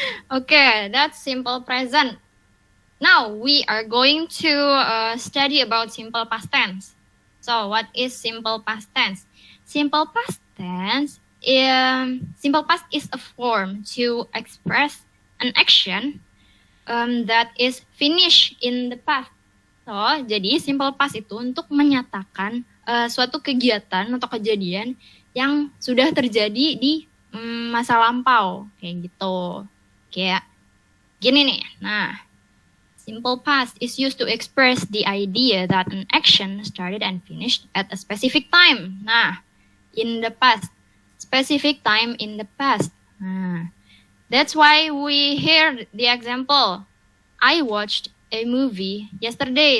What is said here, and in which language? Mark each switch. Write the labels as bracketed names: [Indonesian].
[English] Okay, that's simple present. Now we are going to study about simple past tense. So what is simple past tense? Simple past tense simple past is a form to express an action that is finished in the past. [Indonesian] So, jadi simple past itu untuk menyatakan suatu kegiatan atau kejadian yang sudah terjadi di masa lampau, kayak gitu. Kayak gini nih. [English] Nah, simple past is used to express the idea that an action started and finished at a specific time. Nah, in the past. Specific time in the past. That's why we hear the example. I watched a movie yesterday.